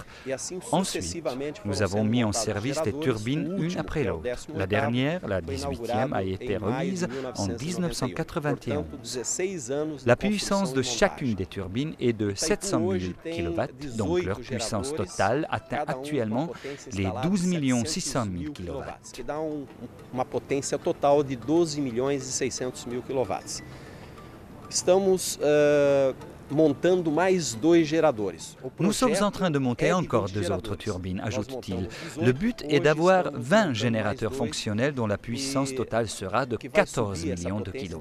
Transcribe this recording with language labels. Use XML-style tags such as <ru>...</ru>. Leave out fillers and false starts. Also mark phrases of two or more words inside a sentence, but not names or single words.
<fr>Ensuite, nous avons mis en service les turbines une après l'autre. La dernière, la 18e, a été remise en 1991. La puissance de chacune des turbines est de 700 000 kW, donc leur puissance totale atteint actuellement les 12 600 000 kW.</fr> <pt>Que dá uma potência total de 12.600.000 kW. Estamos montando mais 2 geradores.</pt> <fr>Nous sommes en train de monter encore 2 autres turbines, ajoute-t-il. Le but est d'avoir 20 générateurs fonctionnels dont la puissance totale sera de 14 millions de kW.</fr>